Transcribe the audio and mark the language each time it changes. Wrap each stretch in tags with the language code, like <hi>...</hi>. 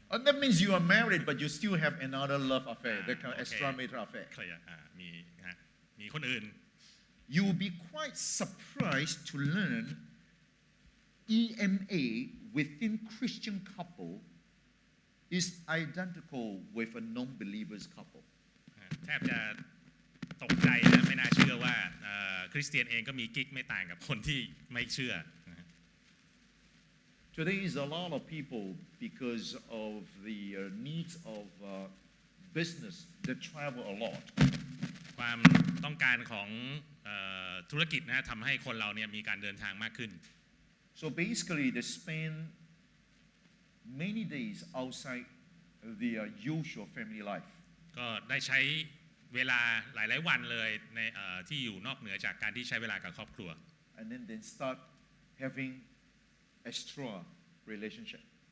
<en>that means you are married but you still have another love affair that kind of extramarital affair</en> <th>เคลียร์มีคนอื่น</th> <en>You will be quite surprised to learn EMA within Christian couple is identical with a non-believers couple.</en> <th>แทบจะตกใจนะไม่น่าเชื่อว่าคริสเตียนเองก็มีกิ๊กไม่ต่างกับคนที่ไม่เชื่อ</th> <en>Today is a lot of people because of the needs of business that travel a lot.</en> <th>ความต้องการของธุรกิจนะทำให้คนเราเนี่ยมีการเดินทางมากขึ้น</th> <en>So basically they spend many days outside their usual family life.</en> <th>ก็ได้ใช้เวลาหลายๆวันเลยในที่อยู่นอกเหนือจากการที่ใช้เวลากับครอบครัว</th> <en>And then they start having extra relationship.</en>